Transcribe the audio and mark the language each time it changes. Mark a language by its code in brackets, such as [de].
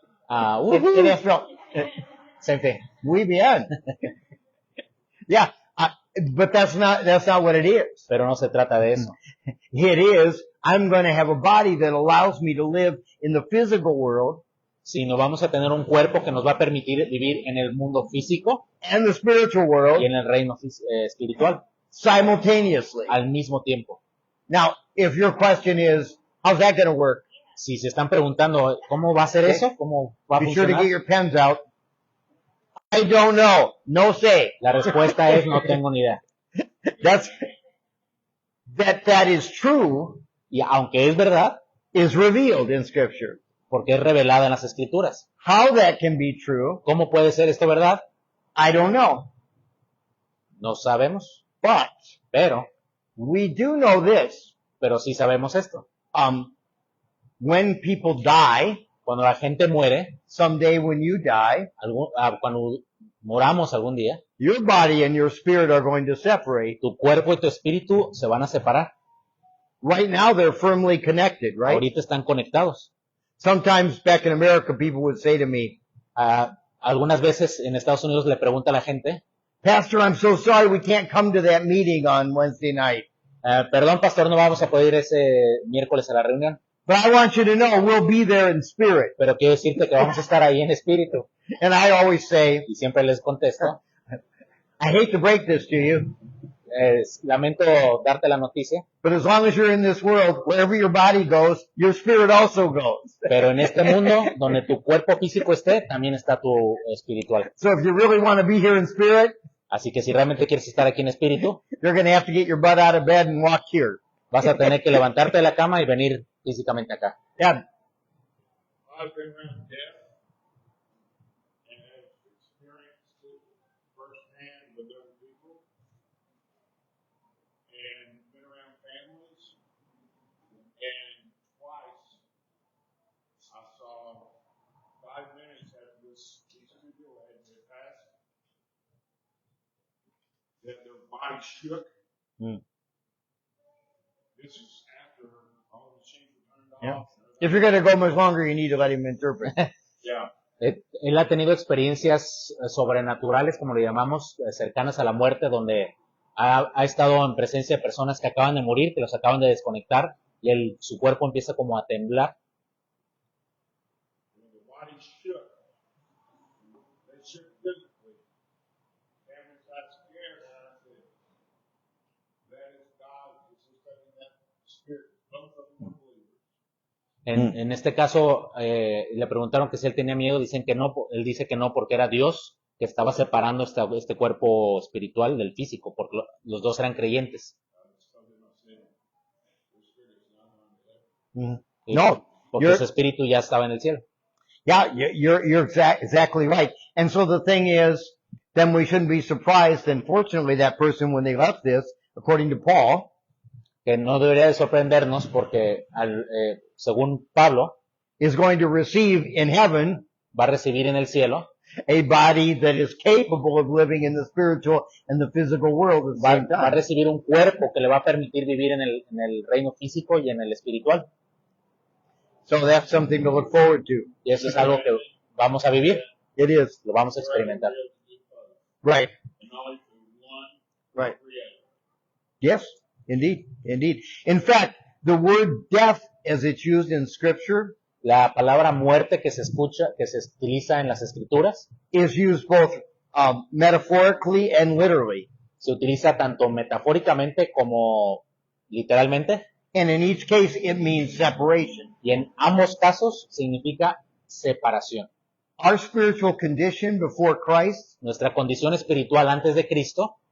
[en] Woohoo. That's right. Same thing. [es] Muy bien. [en] Yeah, but that's not what it is. [es] Pero no se trata de eso. [en] It is, I'm going to have a body that allows me to live in the physical world [es] Sino vamos a tener un cuerpo que nos va a permitir vivir en el mundo físico [en] and the spiritual world [es] y en el reino espiritual [en] simultaneously. [es] al mismo tiempo. [en] Now, if your question is, how's that going to work? [es] Si se están preguntando cómo va a ser eso, cómo va a [en] Be sure to [es] funcionar, [en] get your pens out. I don't know. No say. [es] la respuesta es no tengo ni idea. [en] That is true [es] Y aunque es verdad, [en] is revealed in Scripture. [es] porque es revelada en las Escrituras. [en] How that can be true, [es] ¿Cómo puede ser esto verdad? [en] I don't know. [es] No sabemos, [en] But [es] pero [en] we do know this. [es] sí sabemos esto. [en] When people die, [es] Cuando la gente muere, [en] someday when you die, [es] cuando moramos algún día, [en] your body and your spirit are going to separate. [es] tu cuerpo y tu espíritu se van a separar. [en] Right now they're firmly connected, right? [es] Ahorita están conectados. [en] Sometimes back in America people would say to me, [es] Algunas veces en Estados Unidos le pregunta a la gente, [en] Pastor, I'm so sorry we can't come to that meeting on Wednesday night. [es] perdón pastor, no vamos a poder ir ese miércoles a la reunión, [en] But I want you to know we'll be there in spirit. [es] pero quiero decirte que vamos a estar ahí en espíritu. [en] And I always say, [es] Y siempre les contesto, [en] I hate to break this to you, [es] lamento darte la noticia, [en] but as long as you're in this world, wherever your body goes, your spirit also goes. [es] pero en este mundo, donde tu cuerpo físico esté, también está tu espiritual. [en] So if you really want to be here in spirit, [es] Así que si realmente quieres estar aquí en espíritu, [en] you're going to have to get your butt out of bed and walk here. [es] vas a tener que levantarte de la cama y venir físicamente acá. [en] Yeah. I've been around death and have experienced it firsthand with other people, and been around families, and twice I saw 5 minutes after these people had been passed, that their body shook. Mm. This is after all the machines were turned Yeah. off. If you're going to go much longer, you need to let him interpret. Yeah. [es] Él ha tenido experiencias sobrenaturales, como le llamamos, cercanas a la muerte, donde ha estado en presencia de personas que acaban de morir, que los acaban de desconectar, y su cuerpo empieza como a temblar. [en] When the body shook, they shook physically. Families got scared, and I said, that is God. This is taking that spirit. Both of them were believers. [es] En este caso, le preguntaron que si él tenía miedo, dicen que no, él dice que no, porque era Dios que estaba separando este cuerpo espiritual del físico, porque los dos eran creyentes. [en] So then I said, the spirit is not on the [es] Y- No, porque [en] you're- [es] su espíritu ya estaba en el cielo. [en] Yeah, you're exactly right. And so the thing is, then we shouldn't be surprised. And fortunately, that person, when they left this, according to Paul, [es] Que no debería de sorprendernos porque, según Pablo, [en] is going to receive in heaven [es] va a recibir en el cielo, [en] a body that is capable of living in the spiritual and the physical world at the [es] va [en] same [es] a [en] time. [es] recibir un cuerpo que le va a permitir vivir en el reino físico y en el espiritual. [en] So that's something to look forward to. [es] Y eso es algo que vamos a vivir, [en] It is. [es] lo vamos a experimentar. [en] Right. And only for one Right. creator. Yes, indeed. Indeed. In fact, the word death as it's used in scripture [es] La palabra muerte que se escucha, que se utiliza en las escrituras, [en] is used both metaphorically and literally. [es] se utiliza tanto metafóricamente como literalmente, [en] And in each case, it means separation. [es] y en ambos casos significa separación. [en] Our spiritual condition before Christ [es] Nuestra condición espiritual antes de Cristo